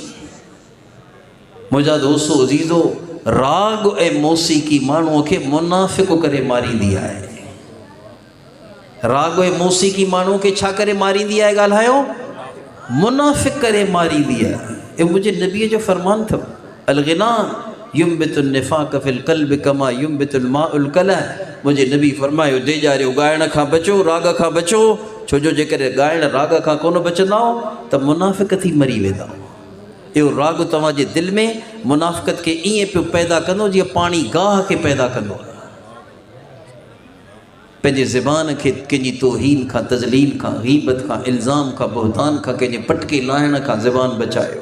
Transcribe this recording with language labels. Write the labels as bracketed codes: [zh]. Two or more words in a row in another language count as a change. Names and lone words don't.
[sd] मुंहिंजा दोस्तो अज़ीज़ो, राग ऐं मौसीक़ी माण्हूअ खे मुनाफ़िक़ करे मारींदी आहे। राग ऐं मौसीक़ी माण्हूअ खे छा करे मारींदी आहे? ॻाल्हायो, मुनाफ़िक़ करे मारींदी आहे। इहो मुंहिंजे नबीअ जो फ़रमान अथव। [ar] الغناء ينبت النفاق في القلب كما ينبت الماء الكلأ. [sd] मुंहिंजे नबी फ़रमायो, देजारियो ॻाइण खां बचो, राग खां बचो। छो जो जेकॾहिं ॻाइण राग खां कोन बचंदाओ त मुनाफ़िक़ थी मरी वेंदा। इहो राग तव्हांजे दिलि में मुनाफ़िक़त खे ईअं पियो पैदा कंदो जीअं पाणी गाह खे पैदा कंदो आहे। पंहिंजे ज़बान खे कंहिंजी तौहीन खां, तज़लील खां, ग़ीबत खां, इल्ज़ाम खां, बुहतान खां, कंहिंजे पटके लाहिण खां ज़बान बचायो।